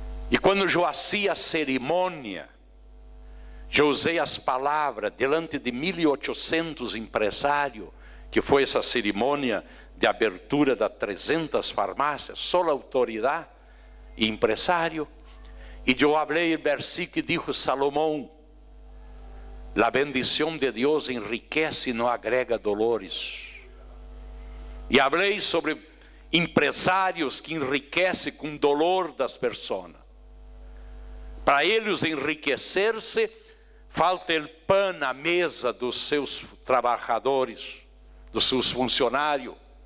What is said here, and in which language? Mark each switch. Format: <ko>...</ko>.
<pt>E quando eu fazia a cerimônia, eu usei as palavras diante de 1.800 empresários, que foi essa cerimônia de abertura das 300 farmácias, só a autoridade e empresário. E eu falei o versículo que</pt> <es>dijo Salomão: la bendición de Dios enriquece y no agrega dolores.</es> <pt>E falei sobre empresários que enriquecem com dolor das pessoas. Para eles enriquecer-se, falta o pão na mesa dos seus trabalhadores, dos seus funcionários.</pt>